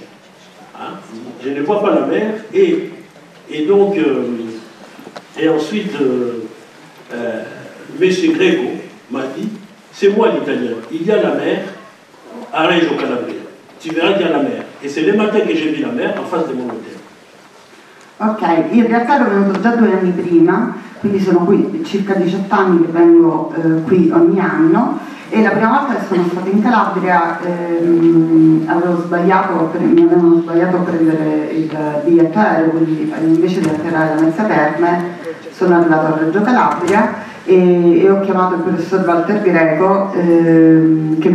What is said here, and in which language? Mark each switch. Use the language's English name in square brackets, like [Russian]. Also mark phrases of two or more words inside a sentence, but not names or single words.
[French] Hein? Je ne vois pas la mer. Et donc, et ensuite, M. Greco m'a dit, c'est moi l'italien, il y a la mer à Reggio Calabria. Tu verras qu'il y a la mer. Et c'est le matin que j'ai vu la mer en face de mon hôtel. [Italian] Ok, io in realtà ero venuto già 2 anni prima, quindi sono qui circa 18 anni che vengo qui ogni anno e la prima volta che sono stata in Calabria mi avevano sbagliato a prendere il biglietto aereo, quindi invece di atterrare da Mezza Terme sono arrivato a Reggio Calabria e ho chiamato il professor Walter Greco che